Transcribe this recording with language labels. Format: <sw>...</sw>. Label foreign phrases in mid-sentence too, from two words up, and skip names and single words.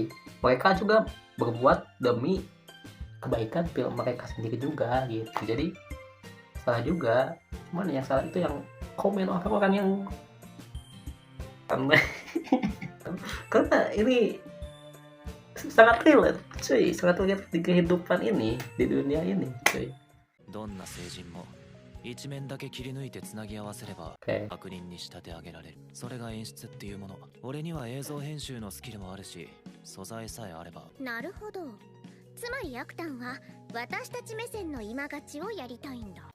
<id>Mereka juga berbuat demi kebaikan film mereka sendiri juga gitu. Jadi salah juga. Cuman yang salah itu yang komen orang-orang yang karena ini sangat relate, cuy. Sangat relate di kehidupan ini, di dunia ini, cuy.</id> <ja>どんな成人も一面だけ切り抜いてつなぎ合わせれば</ja> <id>Oke.</id> <ja>悪人に仕立て上げられる。それが演出っていうもの。俺には映像編集のスキルもあるし、素材さえあれば。なるほど。つまりアクタンは私たち目線の今勝ちをやりたいんだ。</ja>